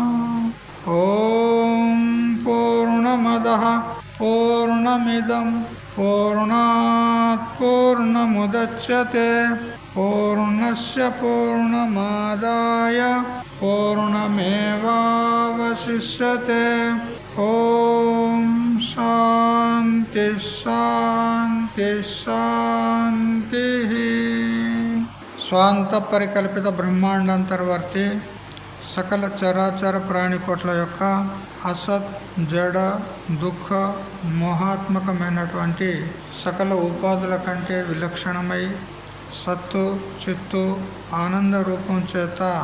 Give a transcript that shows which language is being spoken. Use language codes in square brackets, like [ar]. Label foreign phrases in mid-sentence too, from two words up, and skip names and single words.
[sa] ॐ पूर्णमदः पूर्णमिदं पूर्णात् पूर्णमुदच्यते पूर्णस्य पूर्णमादाय पूर्णमेवावशिष्यते। ॐ शान्ति शान्ति शान्तिः। [te] స్వాంతపరికల్పిత బ్రహ్మాండాంతర్వర్తి సకల చరాచర ప్రాణికోట్ల యొక్క అసత్ జడ దుఃఖ మోహాత్మకమైనటువంటి సకల ఉపాధుల కంటే విలక్షణమై సత్తు చిత్తు ఆనంద రూపం చేత